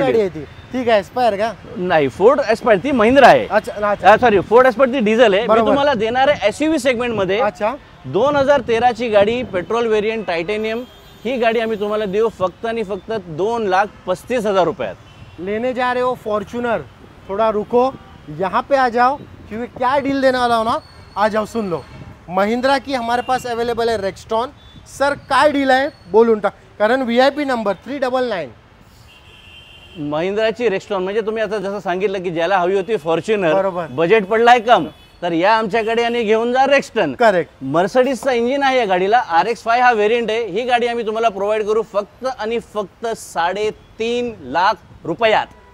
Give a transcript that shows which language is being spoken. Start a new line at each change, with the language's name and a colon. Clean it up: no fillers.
Marathi: गाडी आहे ती? ठीक आहे, एस्पायर का? नाही, फोर्ड एस्पायर ती महिंद्रा आहे. अच्छा सॉरी, फोर्ड एस्पायर ती डिझेल आहे. मी तुम्हाला देणार आहे SUV सेगमेंटमध्ये. अच्छा 2013ची गाडी पेट्रोल व्हेरियंट टायटेनियम. ही गाडी आम्ही तुम्हाला देऊ फक्त आणि फक्त 2,35,000 रुपयात.
Hindi: लेने जा रहे हो फॉर्च्यूनर, थोड़ा रुको, यहाँ पे आ जाओ क्योंकि क्या डील देने वाला हो ना, आ जाओ सुन लो. महिंद्रा की हमारे पास अवेलेबल है रेक्स्टॉन.
Marathi: सर काय डील आहे बोलून टाक, कारण VIP नंबर 399. महिंद्राची रेक्स्टॉन म्हणजे तुम्ही आता जसं सांगितलं की ज्याला हवी होती फॉर्च्युनर, बरोबर. बजेट पडलाय कम, तर या आमच्याकडे आणि घेऊन जा रेक्स्टन. करेक्ट. मर्सडीजचा इंजिन आहे या गाडीला. RX-5 हा व्हेरियंट आहे. ही गाडी आम्ही तुम्हाला प्रोव्हाइड करू फक्त आणि फक्त 3.5 लाख रुपयात.